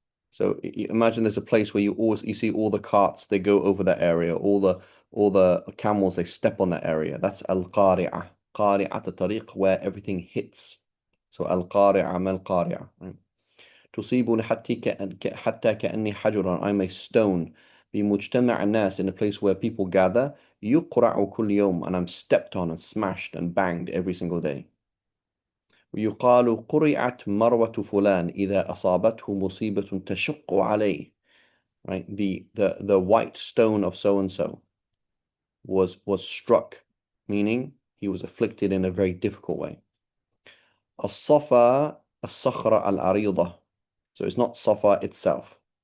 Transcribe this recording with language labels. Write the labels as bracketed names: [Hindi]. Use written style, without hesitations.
[English] So imagine there's a place where you see all the carts, they go over that area, all the camels, they step on that area. That's al-qari'ah. Qari'at الطريق, where everything hits. So al-qari'ah [Arabic] ما القارعة, [English] right? [Arabic] تصيبني حتى كأني حجر, [English] I'm a stone. [Arabic] بمجتمع الناس, [English] in a place where people gather. [Arabic] يقرع كل يوم, [English] and I'm stepped on and smashed and banged every single day. [Arabic] ويقال قرعت مروة فلان إذا أصابته مصيبة تشق عليه. [English] Right? The white stone of so and so was struck, meaning he was afflicted in a very difficult way. [Arabic] الصفا الصخرة العريضة. [English] So it's not Safa itself.